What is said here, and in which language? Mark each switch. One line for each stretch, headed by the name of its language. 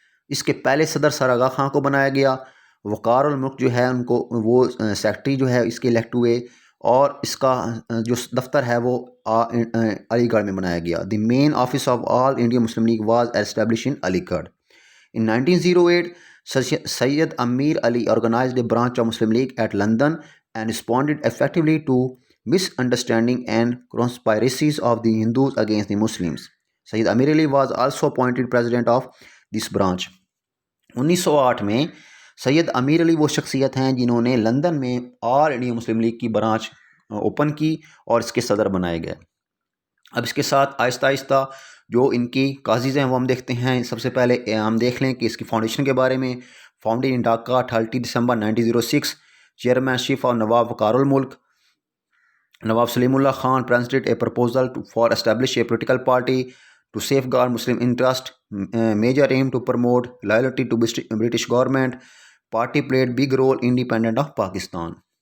Urdu: اس کے پہلے صدر سر آغا خان کو بنایا گیا، وقار الملک جو ہے ان کو وہ سیکٹری جو ہے اس کے الیکٹ ہوئے، اور اس کا جو دفتر ہے وہ علی گڑھ میں بنایا گیا۔
English: The main office of all India Muslim League was establish in Aligarh. In 1908, Sayyid Amir Ali organized a branch of Muslim League at London and responded effectively to misunderstanding and conspiracies of the Hindus against the Muslims. Sayyid Amir Ali was also appointed president of this branch.
Urdu: 1908 میں سید امیر علی وہ شخصیت ہیں جنہوں نے London میں آل India Muslim league کی branch open کی اور اس کے صدر بنائے گئے۔ اب اس کے ساتھ آہستہ آہستہ جو ان کی کازیز ہیں وہ ہم دیکھتے ہیں۔ سب سے پہلے ہم دیکھ لیں کہ اس کی فاؤنڈیشن کے بارے میں۔
English: founded in Dhaka
Urdu: 30 December 1906، chairman ship of نواب وقار الملک،
English: Nawab Salimullah Khan presented a proposal for establish a political party to safeguard Muslim interest, major aim to promote loyalty to British government. Party played big role independent of Pakistan.